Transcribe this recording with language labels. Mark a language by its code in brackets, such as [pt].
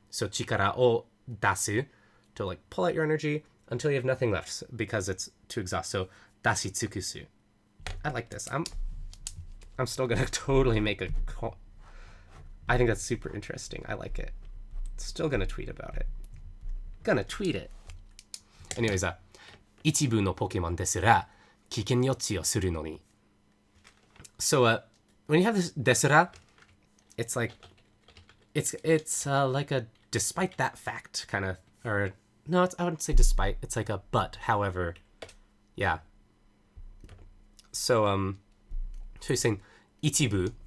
[en] So chikara o dasu, to like pull out your energy until you have nothing left, because it's to exhaust. So dashi tsukusu. I like this. I'm still gonna totally make a call. I think that's super interesting. I like it. Still gonna tweet about it. Gonna tweet it. [ja] Anyways, 一部のポケモンですら危険予知をするのに. [en] So when you have this ですら, it's like it's like a despite that fact kind of, or no, I wouldn't say despite. It's like a but, however, yeah. So so he's saying ichibu.